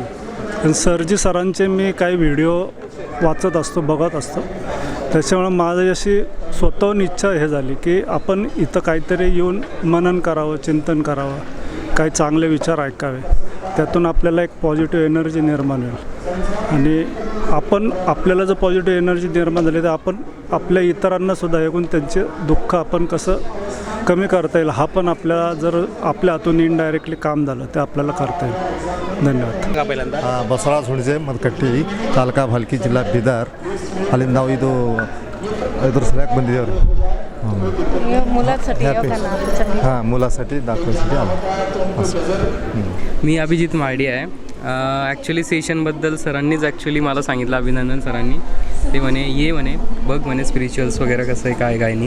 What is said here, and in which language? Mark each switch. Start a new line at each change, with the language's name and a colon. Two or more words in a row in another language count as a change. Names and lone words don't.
Marathi: आणि सरांचे मी काही व्हिडिओ वाचत असतो, बघत असतो, त्याच्यामुळे माझी अशी स्वतःहून इच्छा हे झाली की आपण इथं काहीतरी येऊन मनन करावं, चिंतन करावं, काही चांगले विचार ऐकावे, त्यातून आपल्याला एक
English: positive energy
Marathi: निर्माण होईल. आणि आपल्याला जर
English: positive energy
Marathi: निर्माण झाली तर आपण आपल्या इतरांनासुद्धा ऐकून त्यांचे दुःख आपण कसं कमी करता येईल, हा पण आपल्याला जर आपल्या हातून इनडायरेक्टली काम झालं ते आपल्याला करता येईल. धन्यवाद.
Kannada: बसवराज ಹುಣಸೆ ಮದಕಟ್ಟಿ ತಾಲೂಕಾ ಭಾಲ್ಕಿ ಜಿಲ್ಲಾ ಬೀದರ್. ಅಲ್ಲಿಂದ ನಾವು ಇದ್ರ ಸಲಕ್ಕೆ ಬಂದಿದ್ದೇವೆ
Marathi: मुलासाठी दाखवायसाठी आलो. मी अभिजित मार्डी आहे. ॲक्च्युली सेशनबद्दल सरांनीच मला सांगितलं, अभिनंदन सरांनी. ते म्हणे बघ म्हणे स्पिरिच्युअल्स वगैरे कसं आहे काय नाही.